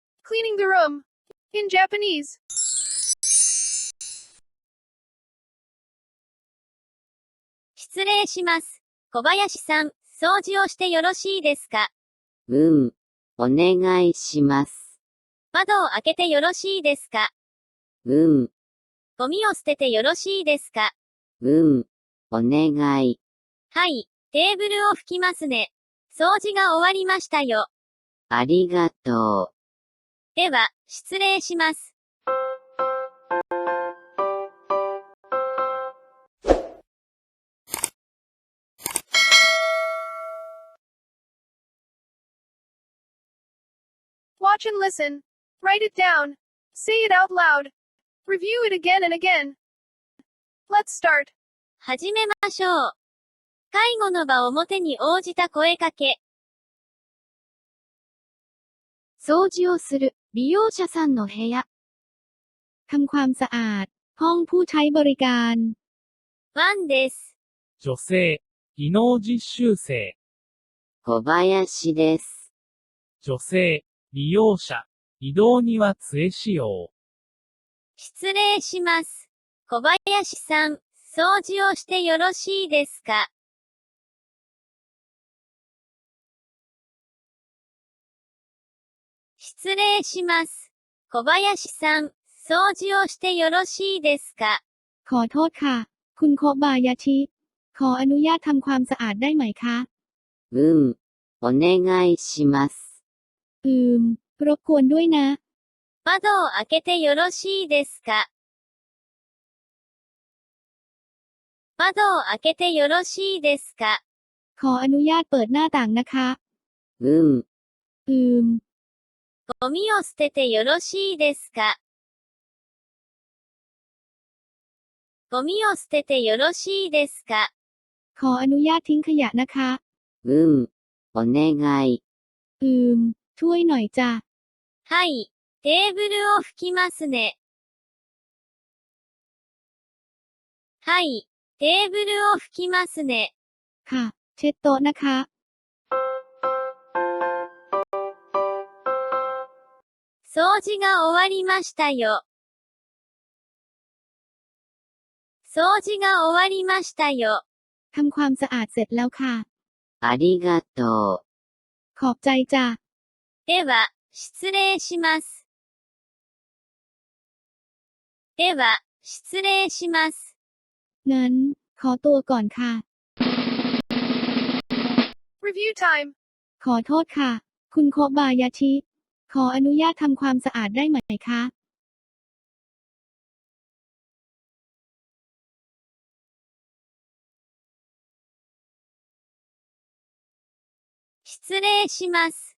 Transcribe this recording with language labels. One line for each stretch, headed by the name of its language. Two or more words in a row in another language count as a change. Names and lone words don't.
English: cleaning the room. In Japanese.
Japanese: 失礼します。小林さん、掃除をしてよろしいですか？お願いします。窓を開けてよろしいですか？ゴミを捨ててよろしいですか？お願い。はい、テーブルを拭きますね。掃除が終わりましたよ。ありがとう。では、失礼します。
English: Watch and listen. Write it down. Say it out loud. Review it again and again. Let's start.
Japanese: 始めましょう。介護の場表に応じた声かけ。掃除をする、利用者さんの部屋。
Thai: ทำความสะอาด ห้องผู้ใช้บริการ
Japanese: 1 です。女性、技能実習生。小林です。女性、利用者、移動には杖使用。失礼します。小林さん、掃除をしてよろしいですか？失礼します。小林さん、掃除をしてよろしいですか？
Thai: ขอโทษค่ะ คุณโคบายาชิ ขออนุญาตทำความสะอาดได้ไหมคะ
Japanese: お願いします。
Thai: รบกวนด้วยนะ
Japanese: 窓を開けてよろしいですか？窓を開けてよろしいですか？
Thai: ขออนุญาตเปิดหน้าต่างนะคะ
Japanese: ゴミを捨ててよろしいですか？ゴミを捨ててよろしいですか？
Thai: ขออนุญาตทิ้งขยะนะคะ
Japanese: お願い。
Thai: ช่วยหน่อยจ้ะ
Japanese: はい、テーブルを拭きますね。はい、テーブルを拭きますね。
Thai: ค่ะ เช็ดโต๊ะนะคะ
Japanese: 掃除が終わりましたよ。掃除が終わりましたよ。
Thai: ทำความสะอาดเสร็จแล้วค่ะ
Japanese: ありがとう。
Thai: ขอบใจจ้ะ
Japanese: では、失礼します。では、失礼します。
Thai: งั้น ขอตัวก่อนค่ะ
English: Review time.
Thai: ขอโทษค่ะ คุณโคบายาชิ ขออนุญาตทำความสะอาดได้ไหมคะ
Japanese: 失礼します。